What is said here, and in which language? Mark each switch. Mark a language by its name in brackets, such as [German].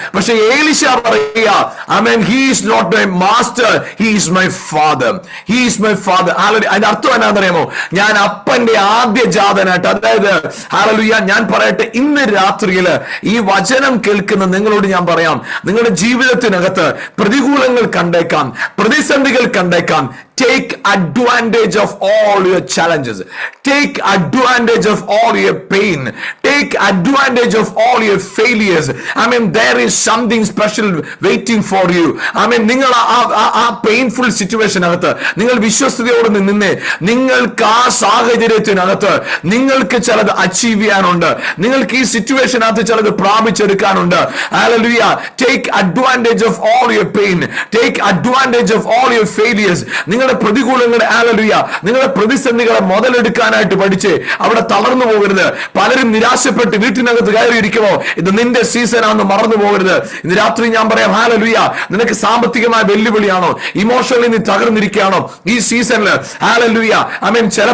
[Malayalam] പക്ഷെ ഏലീശ പറയുക, [English] Amen, he is not my master, he is my father, he is my father. [Malayalam] അതിന്റെ അർത്ഥം എന്നാണെന്നറിയാമോ? ഞാൻ അപ്പന്റെ ആദ്യജാതനായിട്ട്, അതായത് ഹല്ലേലൂയ, ഞാൻ പറയട്ടെ, ഇന്ന് രാത്രിയിൽ ഈ വചനം കേൾക്കുന്ന നിങ്ങളോട് ഞാൻ പറയാം, നിങ്ങളുടെ ജീവിതത്തിനകത്ത് പ്രതികൂലങ്ങൾ കണ്ടേക്കാം, പ്രതിസന്ധികൾ കണ്ടേക്കാം. [English] Take advantage of all your challenges. Take advantage of all your pain. Take advantage of all your failures. I mean, there is something special waiting for you. I mean, [Malayalam] നിങ്ങൾ ആ പെയിൻഫുൾ സിറ്റുവേഷനകത്ത് നിങ്ങൾ വിശ്വസ്തയോടെ നിന്ന് നിങ്ങൾക്ക് ആ സാഹചര്യത്തിനകത്ത് നിങ്ങൾക്ക് ചിലത് അച്ചീവ് ചെയ്യാനുണ്ട്. നിങ്ങൾക്ക് ഈ സിറ്റുവേഷനകത്ത് ചിലത് പ്രാപിച്ചെടുക്കാനുണ്ട്. [English] Hallelujah. Take advantage of all your pain. Take advantage of all your failures. [Malayalam] നിങ്ങളുടെ പ്രതികൂലങ്ങളുടെ, ഹല്ലേലൂയ, നിങ്ങളുടെ പ്രതിസന്ധികളെ മുതലെടുക്കാനായിട്ട് പഠിച്ച് അവിടെ തളർന്നു പോകരുത്. പലരും നിരാശപ്പെട്ട് വീട്ടിനകത്ത് കയറിയിരിക്കുമോ? ഇത് നിന്റെ സീസണാണെന്ന് മറന്നു പോകരുത്. ഇന്ന് രാത്രി ഞാൻ പറയാം, ഹല്ലേലൂയ, നിനക്ക് സാമ്പത്തികമായ വെല്ലുവിളിയാണോ, ഇമോഷണലി നീ തകർന്നിരിക്കുകയാണോ ഈ സീസണില്? ഹല്ലേലൂയ, ആമേൻ.